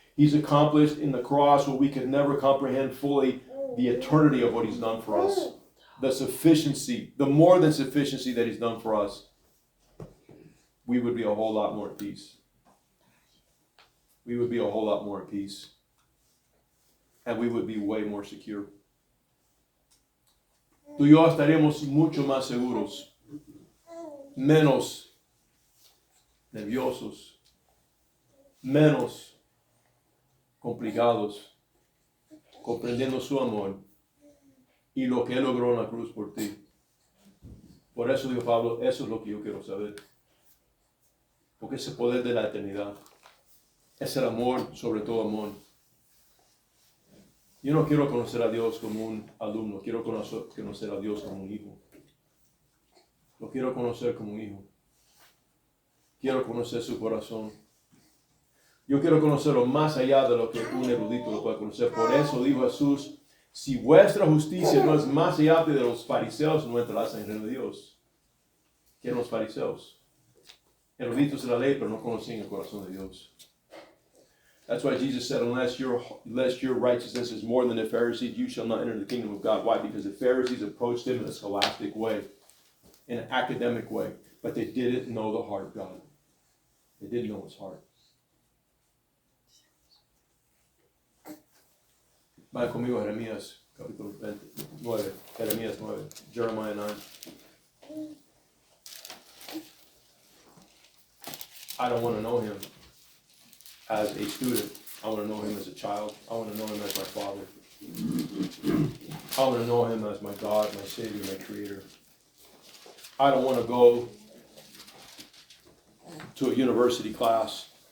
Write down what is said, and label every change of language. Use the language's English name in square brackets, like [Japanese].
[English] He's accomplished in the cross what we could never comprehend fully, the eternity of what he's done for us. The sufficiency, the more than sufficiency that he's done for us. We would be a whole lot more at peace. We would be a whole lot more at peace. And we would be way more secure. [Spanish] Tú y yo estaremos mucho más seguros, menos nerviosos, menos complicados, comprendiendo su amor y lo que Él logró en la cruz por ti. Por eso dijo Pablo, eso es lo que yo quiero saber. Porque ese poder de la eternidad es el amor sobre todo amor. Yo no quiero conocer a Dios como un alumno, quiero conocer a Dios como un hijo. Lo quiero conocer como un hijo. Quiero conocer su corazón. Yo quiero conocerlo más allá de lo que un erudito lo puede conocer. Por eso dijo Jesús, si vuestra justicia no es más allá de los fariseos, no entrarás en el reino de Dios. ¿Quién eran los fariseos? Eruditos de la ley, pero no conocían el corazón de Dios. [English] That's why Jesus said, unless your righteousness is more than the Pharisees, you shall not enter the kingdom of God. Why? Because the Pharisees approached him in a scholastic way, in an academic way, but they didn't know the heart of God. They didn't know his heart. [Spanish] Vayan conmigo a Jeremías, capítulo 9, Jeremías 9, Jeremiah 9. [English] I don't want to know him as a student. I want to know him as a child. I want to know him as my father. I want to know him as my God, my Savior, my Creator. I don't want to go to a university class.